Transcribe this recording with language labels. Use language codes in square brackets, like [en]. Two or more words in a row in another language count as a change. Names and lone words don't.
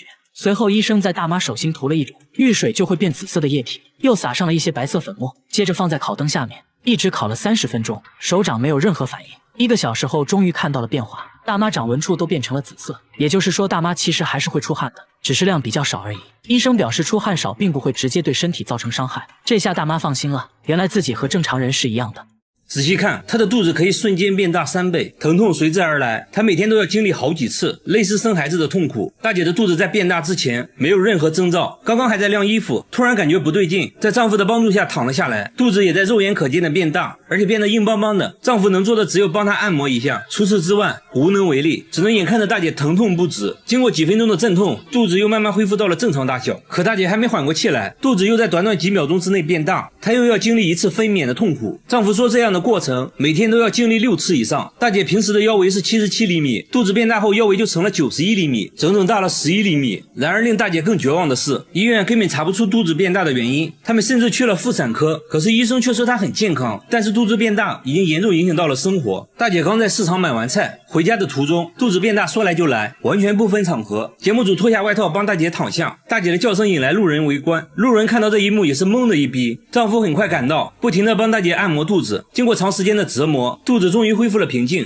[zh] 隨後，醫生在大媽手心塗了一種遇水就會變紫色的液體，又撒上了一些白色粉末，接着放在烤燈下面，一直烤了30分鐘，手掌沒有任何反應。1個小時後，終於看到了變化，大媽掌紋處都變成了紫色，也就是說，大媽其實還是會出汗的，只是量比較少而已。醫生表示，出汗少並不會直接對身體造成傷害，這下大媽放心了，原来自己和正常人是一樣的。仔細看，她的肚子可以瞬間變大3倍，疼痛隨之而來。她每天都要經歷好幾次類似生孩子的痛苦。大姐的肚子在變大之前沒有任何徵兆，剛剛還在晾衣服，突然感覺不對勁，在丈夫的幫助下躺了下來，肚子也在肉眼可見的变大，而且變得硬邦邦的。丈夫能做的只有幫她按摩一下，除此之外無能為力，只能眼看着大姐疼痛不止。經過幾分鐘的陣痛，肚子又慢慢恢復到了正常大小。可大姐還沒緩過氣來，肚子又在短短幾秒鐘之內变大，她又要經歷一次分娩的痛苦。丈夫說，這樣的過程每天都要經歷6 次以上。大姐平时的腰圍是77厘米，肚子变大後腰圍就成了91厘米，整整大了11厘米。然而令大姐更絕望的是，醫院根本查不出肚子变大的原因，他們甚至去了妇產科，可是醫生卻說她很健康，但是肚子变大已經嚴重影響到了生活。大姐剛在市場買完菜，回家的途中肚子变大說來就來，完全不分場合。節目組脫下外套幫大姐躺下，大姐的叫聲引來路人圍觀，路人看到這一幕也是懵的一逼。丈夫很快趕到，不停地幫大姐按摩肚子，經過長時間的折磨，肚子終於恢復了平靜。